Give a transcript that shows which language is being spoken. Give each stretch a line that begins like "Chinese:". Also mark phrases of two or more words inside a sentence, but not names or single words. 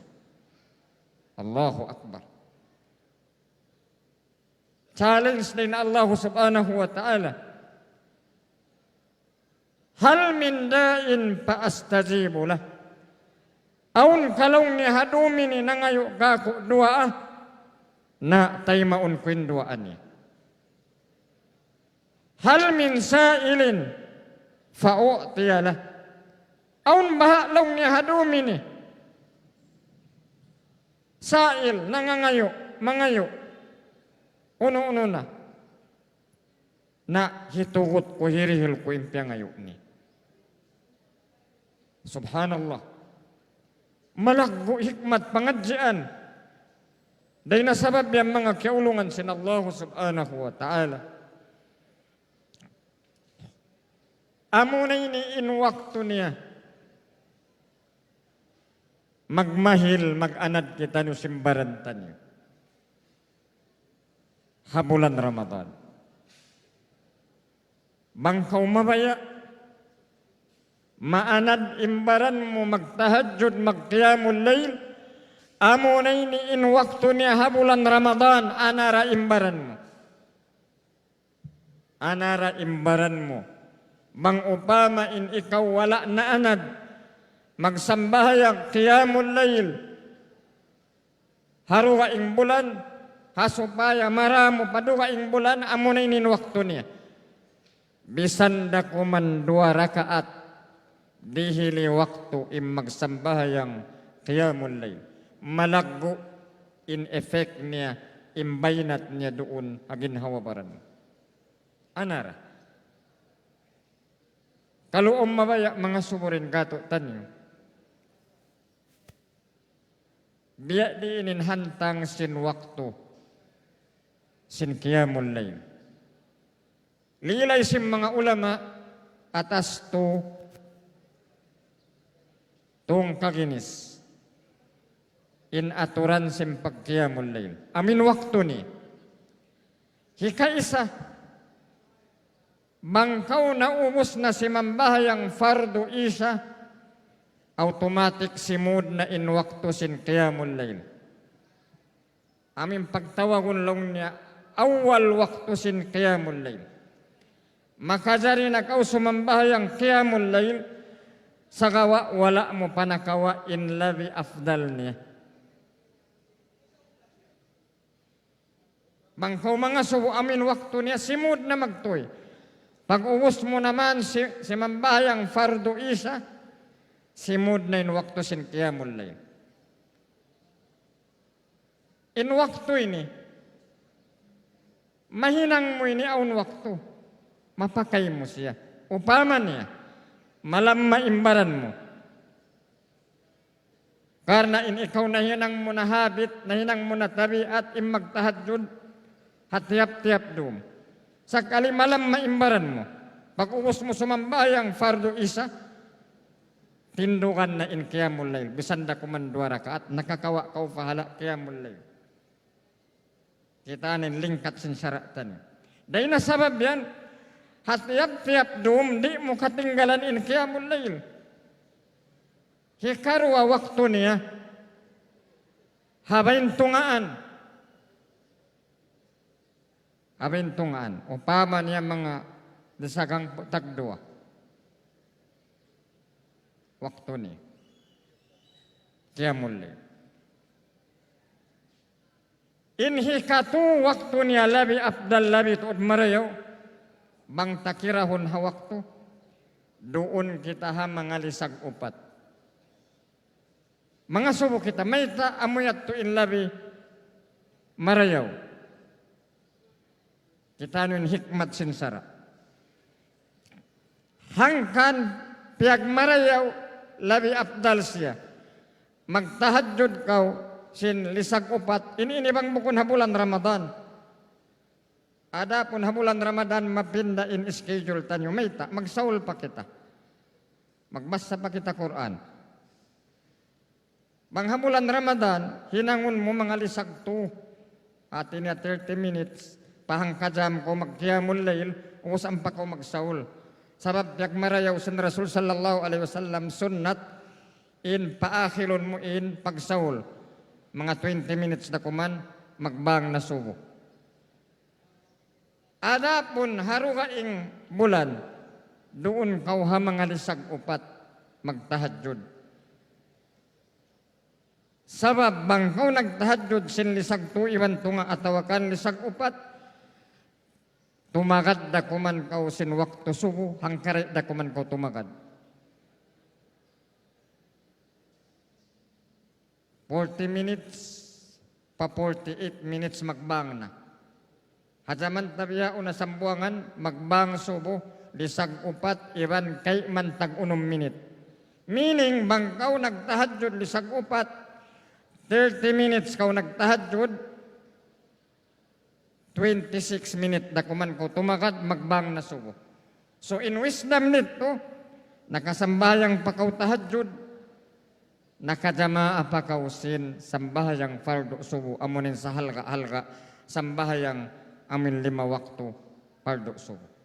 Arabic: Allahu Akbar.
Tausug: Challenge din
Arabic: Allah subhanahu wa ta'ala. Hal min da'in pa'astajibu lah.
Tausug: Aun kalong ni hadumini nangayo kako duaa na taymaun kuin duaan niya.
Arabic: Hal min sa'ilin fa'u'tiyalah.
Tausug: Aun bahalong ni hadumini sa'il, nangangayo, mangayo. Uno-uno na hitugot ko hirihil ko impya ngayo ni.
Arabic: Subhanallah.
Tausug: Malaggo hikmat pangadjian. Dahil nasabab yung mga kiulungan sin
Arabic: Allah subhanahu wa ta'ala.
Tausug: Amo na ini in waktu niya. Magmahil, mag-anad kita nyo simbarantan nyo. Habulan Ramadan. Bangkaw mabaya, maanad imbaran mo magtahajjud, magqiyamul layl, amo na ini in waktu niya habulan Ramadan, anara imbaran mo. Anara imbaran mo. Bang upama in ikaw wala na anad, magsambahayang
Arabic: qiyamul layl.
Tausug: Haruwa ing bulan, hasupaya maramo paduwa ing bulan, amo na inin waktu niya. Bisan da kuman 2 rakaat, dihili waktu im magsambahayang
Arabic: qiyamul layl.
Tausug: Malaggo in effect niya, imbaynat niya doon agin hawabaran. Anara. Kalau mabaya mga suburin kato tanyo. Biya diinin hantang sin waktu. Sin
Arabic: qiyamul layl.
Tausug: Lilay sin mga ulama atas to tong kaginis. In aturan sin pagqiyamul layl. Amin waktu ni. Hikaisa bangkaw na ubos na si mambahayang fardu isya, automatic simud na in waktu sin
Arabic: qiyamul layl.
Tausug: Amin pagtawagon lang niya, awal waktu sin
Arabic: qiyamul layl.
Tausug: Makajari na kau sumambahayang
Arabic: qiyamul layl,
Tausug: sa gawa wala mo panakawa in labi afdal niya. Bangkaw mga subo amin waktu niya, simud na magtoy. Pag uwos mo naman si mambahayang fardu isya, simud na in waktu sin
Arabic: qiyamul layl.
Tausug: In waktu ini, mahinang mo ini aun waktu, mapakay mo siya. Upama niya, malam maimbaran mo. Karena in ikaw nahinang mo na habit, nahinang mo na tabiat, magtahadjud, hatiap-tiap dum. Sakali malam maimbaran mo, pag uwos mo sumambayang fardu isya, tindukan na in
Arabic: qiyamul layl,
Tausug: bisanda kuman 2 rakaat, nakakawa kau pahala
Arabic: qiyamul layl.
Tausug: Kita nin lingkat sin syaratan. Dahil na sabab yan, hatiap-tiap dum, di mo katinggalan in
Arabic: qiyamul layl.
Tausug: Hikarwa waktu niya, habain tungaan. Abintungan, upama niya mga desagang tagdua. Waktu ni.
Arabic: Qiyamul layl.
Tausug: Inhikatu waktu niya labi afdal labi tuod marayaw. Bang takirahon ha waktu. Doon kita ha mga lisag upat. Mga subo kita, may ta amuyat tuin labi marayaw. Kita nun hikmat sinsara. Hangkan piyag marayaw labi afdal siya. Magtahadjud kau sin lisag upat. Ini bang bukun habulan Ramadan. Ada pun habulan Ramadan mapinda in schedule tanyo. Mayta, magsaul pa kita. Magbasa pa kita Quran. Bang habulan Ramadan, hinangon mo mga lisag to. Atin niya
English: 30 minutes.
Tausug: Pahangkajam ko magqiyamul layl, usam pa ko magsaul. Sabab yak marayaw sin Rasul
Arabic: sallallahu alaihi wasallam
Tausug: sunnat in paakhilon mo in pagsaul. Mga
English: 20 minutes
Tausug: na kuman, magbang na subo. Ada pun harugaing bulan, doon kau ha mga lisag upat, magtahadjud. Sabab bang kau nagtahadjud sin lisag tu iwan tunga atawakan lisag upat, tumagad da kuman kau sin waktu subuh, hangkare da kuman kau tumagad.
English: 40 minutes,
Tausug: pa
English: 48 minutes
Tausug: magbang na. Hajaman tabiya una sambuangan, magbang subuh, lisag upat, iwan kay mantag
English: 1 minute.
Tausug: Meaning, bang kau nagtahadjud lisag upat,
English: 30 minutes
Tausug: kau nagtahadjud,
English: 26 minutes
Tausug: da kuman ko tumakad magbang na subo. So in wisdom nito, nakasambayang pakaw tahadjud, nakajamaa pakaw sin sambahayang fardu subo, amunin sa halga-halga, sambahayang amin 5 waktu fardu subo.